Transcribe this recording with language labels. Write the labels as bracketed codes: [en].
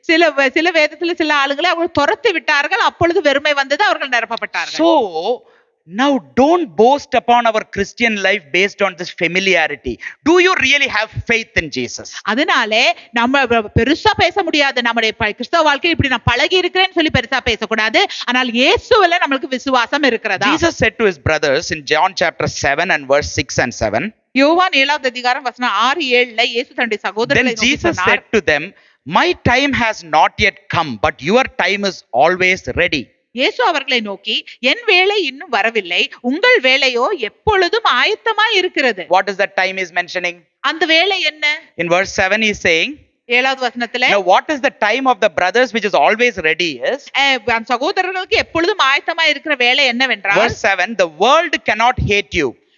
[ta] சில வேதத்துல சில ஆளுங்களை அவர்கள் துரத்தி விட்டார்கள், அப்பொழுது வெறுமை வந்தது, அவர்கள் நிரப்பப்பட்டார்கள். [en] So now don't boast upon our Christian life based on this familiarity. Do you really have faith in Jesus? [ta] அதனாலே நம்ம பெருசா பேச முடியாது. நம்முடைய கிறிஸ்தவ வாழ்க்கை இப்படி நான் பழகி இருக்கிறேன்னு சொல்லி பெருசா பேசக்கூடாது. ஆனால் இயேசுவில நமக்கு விசுவாசம் இருக்கிறதா? [en] Jesus said to his brothers in John chapter 7 and verse 6 and 7. [ta] யோவான் 7வது அதிகாரம் வசனம் 6, 7ல இயேசு தன்னுடைய சகோதரர்களை [en] Then Jesus said to them, my time has not yet come, but your time is always ready. [ta] இயேசு அவர்களை நோக்கி, என் வேளை இன்னும் வரவில்லை, உங்கள் வேளையோ எப்பொழுதும் ஆயத்தமாய் இருக்கிறது. [en] What is that time is mentioning? [ta] அந்த வேளை என்ன? [en] In verse 7 he is saying, [ta] 7வது வசனத்திலே, [en] now what is the time of the brothers which is always ready is, [ta] சகோதரர்களுக்கு எப்பொழுதும் ஆயத்தமாய் இருக்கிற வேளை என்னவென்றால், [en] verse 7, the world cannot hate you,